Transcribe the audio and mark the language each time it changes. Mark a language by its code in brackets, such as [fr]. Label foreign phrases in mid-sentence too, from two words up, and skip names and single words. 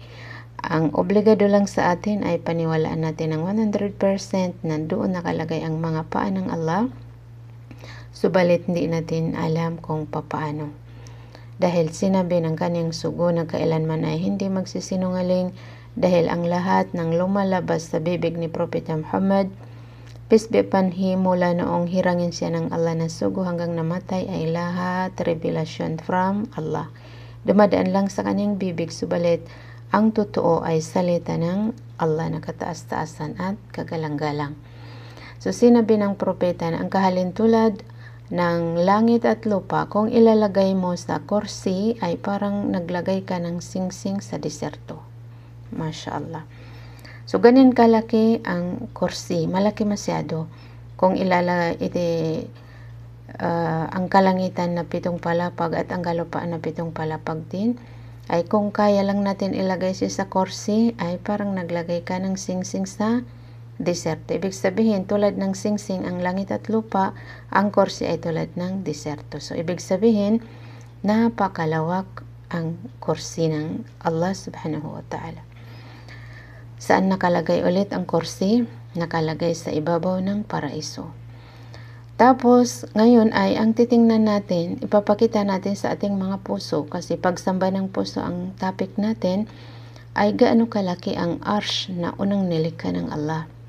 [tl] Ang obligado lang sa atin ay paniwalaan natin ng 100% na doon nakalagay ang mga paa ng Allah. Subalit hindi natin alam kung papaano. Dahil sinabi ng kanyang sugo na kailanman ay hindi magsisinungaling, dahil ang lahat ng lumalabas sa bibig ni Propeta Muhammad, [en] peace be upon him, [tl] mula noong hirangin siya ng Allah na sugo hanggang namatay, ay lahat [en] revelation from Allah. [tl] Dumadaan lang sa kanyang bibig, subalit ang totoo ay salita ng Allah na kataas-taasan at kagalang-galang. So sinabi ng propeta na ang kahalintulad ng langit at lupa, kung ilalagay mo sa kursi, ay parang naglagay ka ng singsing sa deserto. [ar] ما شاء الله. [tl] So ganyan kalaki ang kursi, malaki masyado. Kung ilalagay ang kalangitan na 7 palapag at ang kalupaan na 7 palapag din, ay kung kaya lang natin ilagay siya sa kursi, ay parang naglagay ka ng singsing sa deserto. Ibig sabihin, tulad ng singsing ang langit at lupa, ang kursi ay tulad ng deserto. So ibig sabihin, napakalawak ang kursi ng Allah [ar] سبحانه وتعالى. [tl] Saan nakalagay ulit ang kursi? Nakalagay sa ibabaw ng paraiso. Tapos, ngayon ay ang titingnan natin, ipapakita natin sa ating mga puso, kasi pagsamba ng puso ang topic natin, ay gaano kalaki ang arsh na unang nilikha ng Allah.